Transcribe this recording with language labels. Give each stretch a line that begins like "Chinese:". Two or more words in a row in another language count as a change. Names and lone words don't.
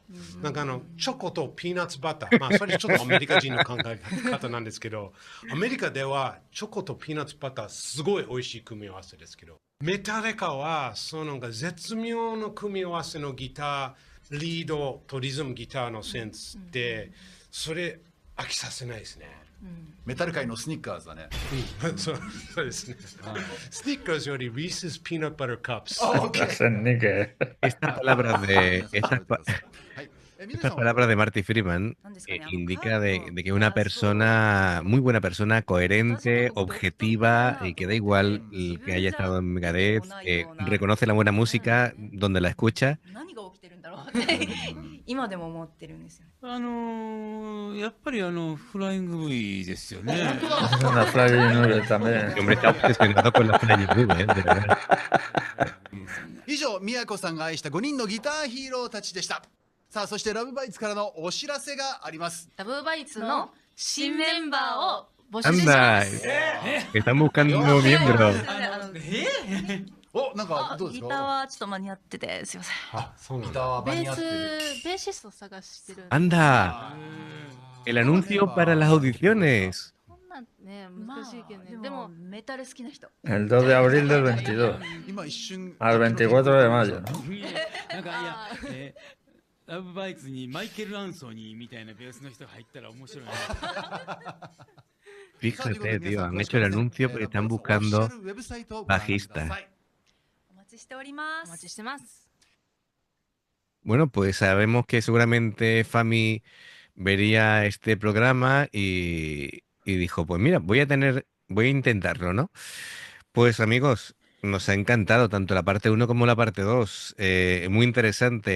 Japanese: なんかチョコとピーナッツバター、まあそれちょっとアメリカ人の考え方なんですけど、アメリカではチョコとピーナッツバターすごい美味しい組み合わせですけど、メタリカはその絶妙の組み合わせのギター、リードとリズムギターのセンスってそれ飽きさせないですね。メタル界のスニッカーズだね。そうですね。スニッカーズよりリースピーナッツバターカップス。 hacen ni que.
Spanish: Estas palabras de Marty Friedman indica de que una persona, muy buena persona, coherente, objetiva y que da igual el que haya estado en Megadeth, reconoce la buena música donde la escucha.
Japanese: 何が起きてるんだろうって今でも思ってるんですよね。やっぱりフライング V ですよね。
Spanish: Una Flying Nube también. El hombre está obsesionado con las Flying Nube, de verdad.
Japanese: 以上、宮子さんが愛した5人のギターヒーローたちでした。さあ、そしてラブバイツからのお知らせがあります。ラブバイツの新メンバーを募集しま
Spanish: Anda,
Japanese: す。
Spanish: están buscando un nuevo miembro.
Japanese: すいませんお、なんかどうですギターか？はちょっと間に合っててすいません。あ、そうなんだ。ギターはベ間に合ってる。ベーシスト探してるんで。
Spanish: Anda, el anuncio para las audiciones.
Japanese: こんなんねまあ難しいけどね。ででももメタル好きな人。
Spanish: El 2 de abril del 22.
Japanese: 今一瞬
Spanish: Al 24 de mayo, ¿no?
Japanese: なんかいや、ラブバイツにマイケル・アンソニーみたいなベースの人が入ったら面白いね。
Spanish: Fíjate, tío, han hecho el anuncio porque están buscando bajista.
Japanese: お待ちしておりまお待ちす。してます。
Spanish: Bueno, pues sabemos que seguramente Fami vería este programa y dijo, pues mira, voy a intentarlo, ¿no? Pues amigos, nos ha encantado tanto la parte uno como la parte 2. Muy interesante.